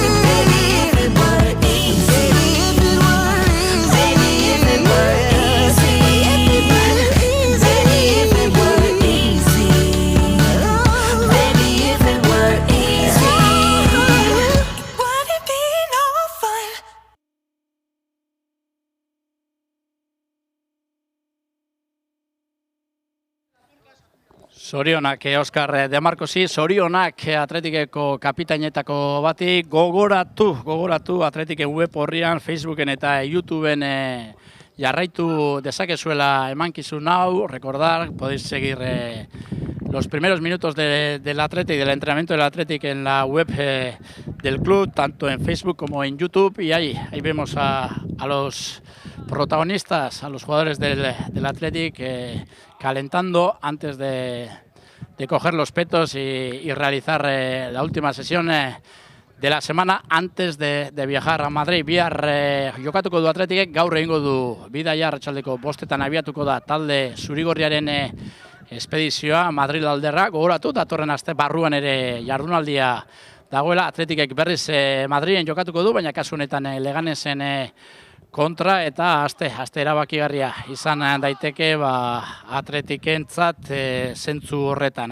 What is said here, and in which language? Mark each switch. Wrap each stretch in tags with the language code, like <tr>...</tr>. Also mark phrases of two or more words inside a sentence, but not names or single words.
<en>And baby, if it were easy, baby, if it were easy, baby, if it were easy, baby, if it were easy, would it be no fun?</en> <eu>Zorionak Oskar De Marcosi, zorionak Atletikeko kapitainetako bati, gogoratu Atletiken web horrian, Facebooken eta YouTubeen jarraitu dezakezuela emankizun hau.</eu> <es>Recordar, podéis seguir los primeros minutos del Athletic, del entrenamiento del Athletic en la web del club, tanto en Facebook como en YouTube, y ahí vemos a los protagonistas, a los jugadores del Athletic calentando antes de coger los petos y realizar la última sesión de la semana antes de viajar a Madrid.</es> <eu>Bihar jokatuko du Athleticek, gaur egingo du bidaia, arratsaldeko 5:00 abiatuko da talde zurigorriaren espedizioa Madrid alderra. Gogoratu, datorren aste barruan ere jardunaldia dagoela. Athleticek berriz Madrilen jokatuko du, baina kasu honetan Leganesen kontra, eta aste erabakigarria izan daiteke Atletikentzat zentzu horretan.</eu>